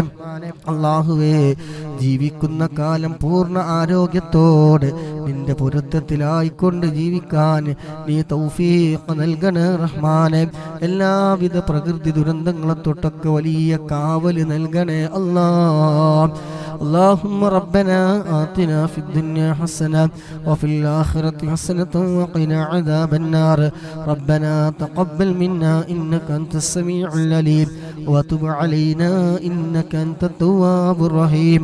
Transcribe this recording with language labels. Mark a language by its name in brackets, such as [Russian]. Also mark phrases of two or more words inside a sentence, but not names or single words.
[Malayalam] അല്ലാഹുവേ, ജീവിക്കുന്ന കാലം പൂർണ്ണ ആരോഗ്യത്തോടെ നിന്റെ പൊരുത്തത്തിലായിക്കൊണ്ട് ജീവിക്കാൻ നീ തൗഫീഖ് നൽകണേ റഹ്മാനെ. എല്ലാവിധ പ്രകൃതി ദുരന്തങ്ങളെ തൊട്ടൊക്കെ വലിയ കാവല് നൽകണേ അല്ലാഹ്. [Arabic] اللهم ربنا آتنا في الدنيا حسنة وفي الآخرة حسنة وقنا عذاب النار. ربنا تقبل منا إنك أنت السميع العليم وتب علينا إنك أنت التواب الرحيم.